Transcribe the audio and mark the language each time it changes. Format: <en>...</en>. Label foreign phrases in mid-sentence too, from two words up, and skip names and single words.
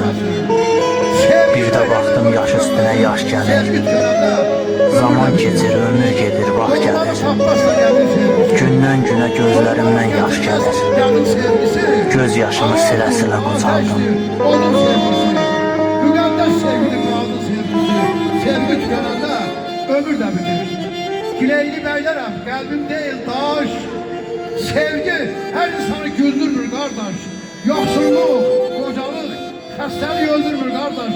<az>Bir də baxdım yaş üstünə yaş gəlir, zaman keçir, ömür gedir, vaxt gəlir. Gündən günə gözlərimdən yaş gəlir, göz yaşımı silə-silə qocaldım.</az> <tr>Sevgi tükenende ömür de bitir. Dileyli beylerim, kalbim değil daş. Sevgi her insanı güldürmür kardeş. Yoksulluk, kocalık, hastalığı öldürmür kardeş.</tr>